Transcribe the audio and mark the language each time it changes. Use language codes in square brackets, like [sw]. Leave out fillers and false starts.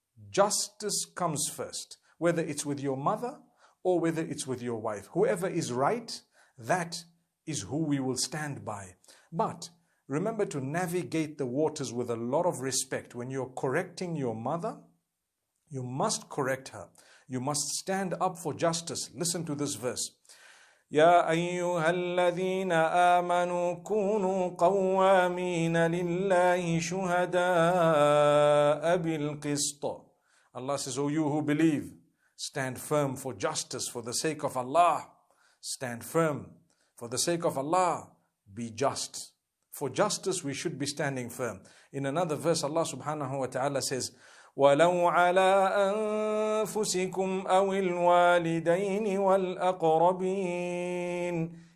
[en] Justice comes first, whether it's with your mother or whether it's with your wife. Whoever is right, that is who we will stand by. But remember to navigate the waters with a lot of respect. When you're correcting your mother, you must correct her. You must stand up for justice. Listen to this verse. [ar] يا أيها الذين آمنوا كونوا قوامين لله شهداء بالقسط. [en] Allah says, O you who believe, stand firm for justice for the sake of Allah. Stand firm for the sake of Allah. Be just. For justice we should be standing firm. In another verse, Allah subhanahu wa ta'ala says, [ar] وَلَوْ عَلَىٰ أَنفُسِكُمْ أَوِ الْوَالِدَيْنِ وَالْأَقْرَبِينَ.